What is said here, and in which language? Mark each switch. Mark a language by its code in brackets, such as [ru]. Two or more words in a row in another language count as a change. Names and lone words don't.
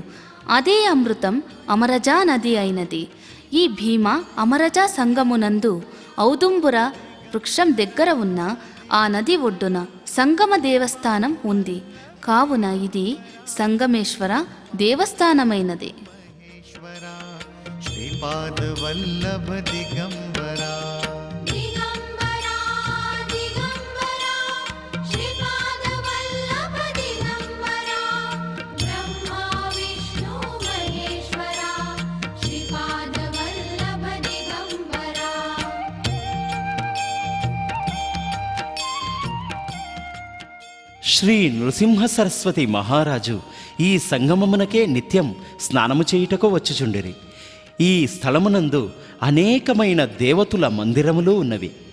[te] అదే అమృతం అమరజా నది అయినది. ఈ భీమ అమరజా సంగమునందు ఔదుంబుర వృక్షం దగ్గర ఉన్న ఆ నది ఒడ్డున సంగమ దేవస్థానం ఉంది. కావున ఇది సంగమేశ్వర దేవస్థానమైనది. [mr] श्रीपाद वल्लभ दिगंबरा. दिगंबरा दिगंबरा श्रीपाद वल्लभ दिगंबरा ब्रह्मा विष्णु महेश्वरा श्रीपाद वल्लभ दिगंबरा. [te] శ్రీ నృసింహ సరస్వతి మహారాజు ఈ సంగమమునకే నిత్యం స్నానము చేయుటకు వచ్చుచుండిరి. ఈ స్థలమునందు అనేకమైన దేవతుల మందిరములు ఉన్నవి.